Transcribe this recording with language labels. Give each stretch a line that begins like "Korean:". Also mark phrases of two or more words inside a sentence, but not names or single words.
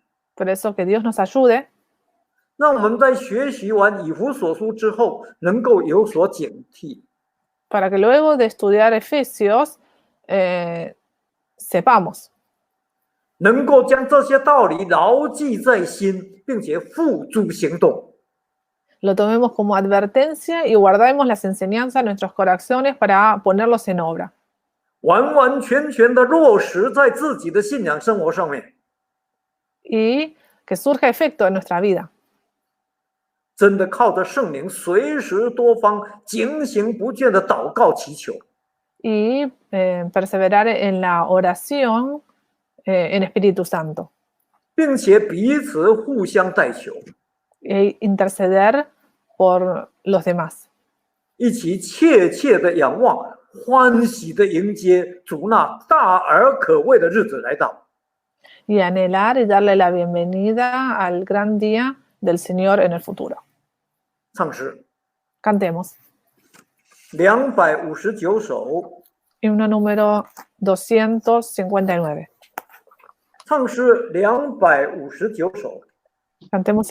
Spanish: Por eso que Dios nos ayude
Chinese: 让我们在学习完以弗所书之后，能够有所警惕，
Spanish: para que luego de estudiar Efesios sepamos
Chinese: 能够将这些道理牢记在心，并且付诸行动。
Spanish: lo tomemos como advertencia y guardemos las enseñanzas en nuestros corazones para ponerlos en obra.
Chinese: 完完全全的落实在自己的信仰生活上面，
Spanish: Y que surja efecto en nuestra vida.
Chinese: 真的靠着圣灵随时多方警醒不倦的祷告祈求，
Spanish: Y perseverar en la oración en Espíritu Santo.
Chinese: 并且彼此互相代求，
Spanish: E interceder por los demás.
Chinese: 一起切切的仰望，欢喜的迎接主那大而可畏的日子来到。
Spanish: Y anhelar y darle la bienvenida al gran día del Señor en el futuro.
Chinese: 唱诗
Spanish: Cantemos.
Chinese: 259首，
Spanish: Himno número 259.
Chinese: 唱诗259首。
Spanish: Cantemos